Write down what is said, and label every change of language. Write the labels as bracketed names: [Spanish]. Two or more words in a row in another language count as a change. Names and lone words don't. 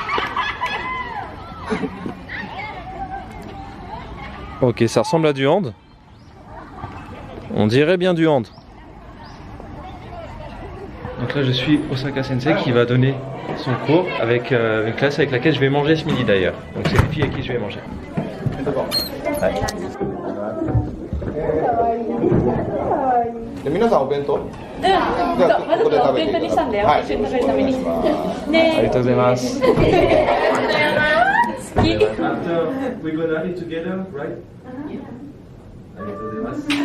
[French] Ok, ça ressemble à du hand. On dirait bien du hand. Donc là je suis Osaka Sensei qui va donner son cours avec une classe avec laquelle je vais manger ce midi d'ailleurs. Donc c'est les filles avec qui je vais manger. Ouais. [Japanese] 皆さんお弁当？じゃあここで食べてください。はい。一緒に食べるために。ね。ありがとうございます。 [English] 好き。We go at it together, right? [Japanese] ありがとうございます。